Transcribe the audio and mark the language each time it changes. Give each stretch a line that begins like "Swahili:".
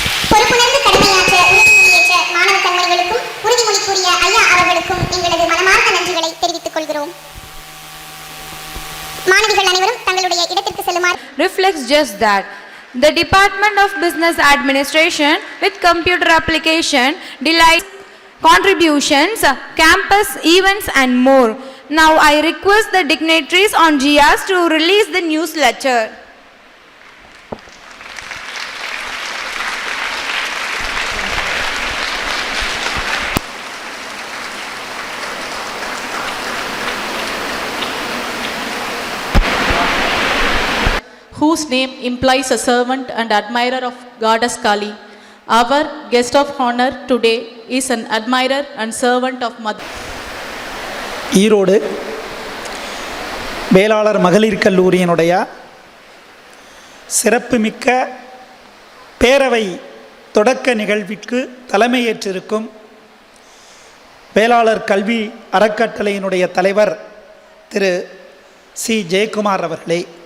Tamil: பொறுப்புணர்ந்து கடமையாற்ற உறுதிமொழியேற்ற மாணவ கண்மணிகளுக்கும் உறுதிமொழி கூறிய ஐயா அவர்களுக்கும் எங்களது மனமார்ந்த நன்றிகளை தெரிவித்துக் கொள்கிறோம். மாணவிகள் அனைவரும் தங்களுடைய இடத்திற்கு செல்லுமாறு.
English: Reflects just that. The Department of Business Administration with computer application, delight contributions, campus events and more. Now I request the dignitaries on GIAS to release the newsletter. whose name implies a servant and admirer of Goddess Kali. Our guest of honor today is an admirer and servant of Mother.
Tamil: Erode வேளாளர் மகளிர் கல்லூரியினுடைய சிறப்புமிக்க பேரவை தொடக்க நிகழ்விற்கு தலைமையேற்றிருக்கும் வேளாளர் கல்வி அறக்கட்டளையினுடைய தலைவர் திரு C Jayakumar அவர்களே,